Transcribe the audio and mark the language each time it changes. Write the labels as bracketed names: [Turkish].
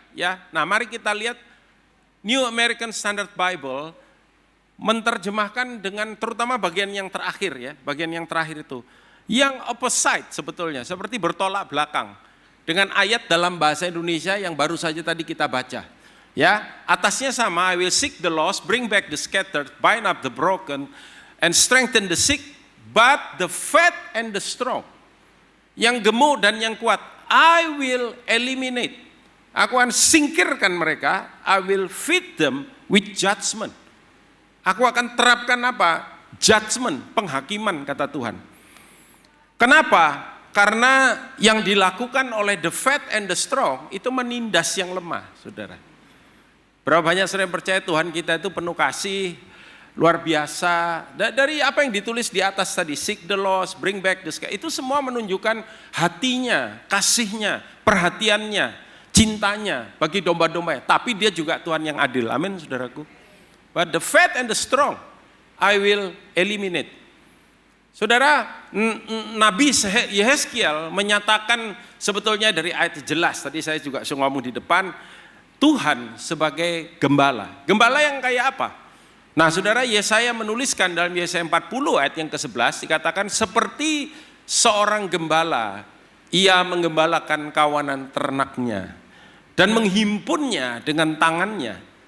[Indonesian] Ya, nah mari kita lihat New American Standard Bible menerjemahkan dengan terutama bagian yang terakhir ya, bagian yang terakhir itu, yang opposite sebetulnya, seperti bertolak belakang dengan ayat dalam bahasa Indonesia yang baru saja tadi kita baca. Ya, atasnya sama, [English] I will seek the lost, bring back the scattered, bind up the broken, and strengthen the sick, but the fat and the strong. [Indonesian] Yang gemuk dan yang kuat, [English] I will eliminate. [Indonesian] Aku akan singkirkan mereka, [English] I will feed them with judgment. [Indonesian] Aku akan terapkan apa? Judgment, penghakiman kata Tuhan. Kenapa? Karena yang dilakukan oleh [English] the fat and the strong [Indonesian] itu menindas yang lemah, saudara. Berapa banyak sering percaya Tuhan kita itu penuh kasih, luar biasa. Dari apa yang ditulis di atas tadi, [English] seek the lost, bring back the scattered, [Indonesian] itu semua menunjukkan hatinya, kasihnya, perhatiannya, cintanya bagi domba-domba, tapi dia juga Tuhan yang adil. Amin, saudaraku. [English] But the fat and the strong, I will eliminate. [Indonesian] Saudara, Nabi Yeskiel menyatakan sebetulnya dari ayat jelas, tadi saya juga ngomong di depan, Tuhan sebagai gembala. Gembala yang kayak apa? Nah, saudara, Yesaya menuliskan dalam Yesaya 40 ayat yang ke-11, dikatakan seperti seorang gembala, ia menggembalakan kawanan ternaknya dan menghimpunnya dengan tangannya.